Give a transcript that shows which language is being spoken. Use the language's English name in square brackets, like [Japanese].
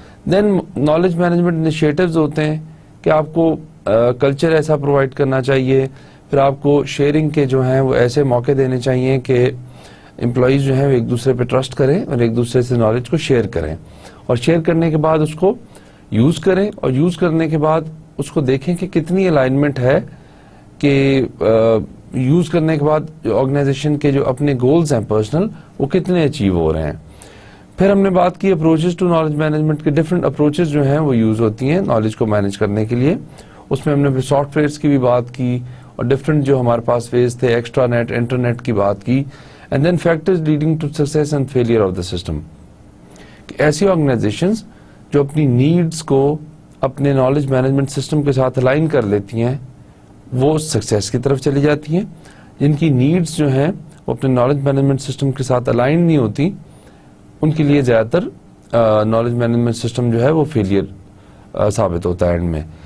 [Urdu] دین knowledge management initiatives ہوتے ہیں کہ آپ کو کلچر ایسا پرووائڈ کرنا چاہیے, پھر آپ کو شیئرنگ کے جو ہیں وہ ایسے موقع دینے چاہیے کہ امپلائیز جو ہیں وہ ایک دوسرے پہ ٹرسٹ کریں اور ایک دوسرے سے نالج کو شیئر کریں, اور شیئر کرنے کے بعد اس کو یوز کریں, اور یوز کرنے کے بعد اس کو دیکھیں کہ کتنی الائنمنٹ ہے, کہ یوز کرنے کے بعد آرگنائزیشن کے جو اپنے گولز ہیں پرسنل وہ کتنے اچیو ہو رہے ہیں. پھر ہم نے بات کی اپروچز ٹو نالج مینجمنٹ کے, ڈفرینٹ اپروچز جو ہیں وہ یوز ہوتی ہیں نالج کو مینج کرنے کے لیے. اس میں ہم نے سافٹ ویئرس کی بھی بات کی, اور ڈفرینٹ جو ہمارے پاس ویز تھے, ایکسٹرا نیٹ, انٹرنیٹ کی بات کی. [English] And then factors leading to success and failure of the system. [Urdu] ایسی آرگنائزیشنز جو اپنی نیڈس کو اپنے نالج مینجمنٹ سسٹم کے ساتھ الائن کر لیتی ہیں وہ سکسیس کی طرف چلی جاتی ہیں. جن کی نیڈس جو ہیں وہ اپنے نالج مینجمنٹ سسٹم کے ساتھ الائن نہیں ہوتی, ان کے لیے زیادہ تر نالج مینجمنٹ سسٹم جو ہے وہ فیلئر ثابت ہوتا ہے اینڈ میں.